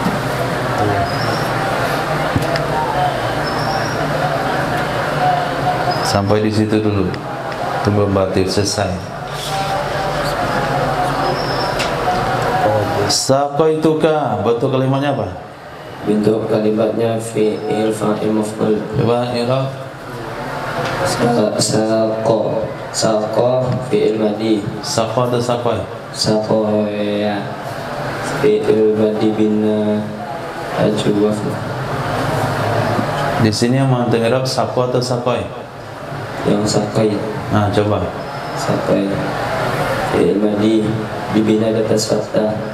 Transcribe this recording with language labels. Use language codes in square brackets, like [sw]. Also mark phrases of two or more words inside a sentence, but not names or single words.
[id] Sampai di situ dulu. Itu berarti selesai. Saqaituka, bentuk kalimatnya apa? Bentuk kalimatnya [ar] فعل فاعل مفعول. [id] Coba i'rab. Saqa [ar] فعل ماض. [id] Saqa atau saqai? Saqa ya [ar] فعل ماض بناء أجوف. [id] Di sini yang mau i'rab saqa atau saqai? Yang sakai. Nah, coba. Sakai [ar] فعل ماض [id] dibina di atas fathah.